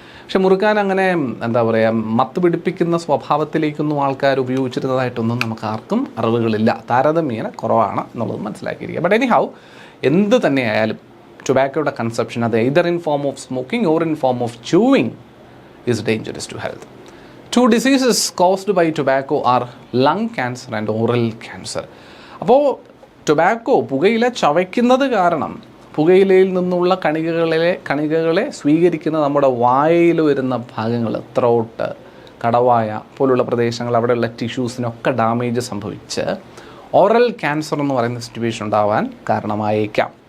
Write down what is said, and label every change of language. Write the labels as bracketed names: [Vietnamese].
[Malayalam] പക്ഷെ മുറുക്കാൻ അങ്ങനെ എന്താ പറയുക, മത്ത് പിടിപ്പിക്കുന്ന സ്വഭാവത്തിലേക്കൊന്നും ആൾക്കാർ ഉപയോഗിച്ചിരുന്നതായിട്ടൊന്നും നമുക്ക് ആർക്കും അറിവുകളില്ല. താരതമ്യേന കുറവാണ് എന്നുള്ളത് മനസ്സിലാക്കിയിരിക്കുക. [English] but anyhow, [Malayalam] എന്ത് തന്നെയായാലും ടൊബാക്കോയുടെ കൺസപ്ഷൻ, അത് [English] Either in form of smoking or in form of chewing is dangerous to health. 2 diseases caused by tobacco are lung cancer and oral cancer. [Malayalam] അപ്പോൾ ടൊബാക്കോ, പുകയില ചവയ്ക്കുന്നത് കാരണം പുകയിലയിൽ നിന്നുള്ള കണികകളെ സ്വീകരിക്കുന്ന നമ്മുടെ വായയിൽ വരുന്ന ഭാഗങ്ങൾ, ത്രോട്ട്, കടവായ പോലുള്ള പ്രദേശങ്ങൾ, അവിടെയുള്ള ടിഷ്യൂസിനൊക്കെ ഡാമേജ് സംഭവിച്ച് ഓറൽ ക്യാൻസർ എന്ന് പറയുന്ന സിറ്റുവേഷൻ ഉണ്ടാവാൻ കാരണമായേക്കാം.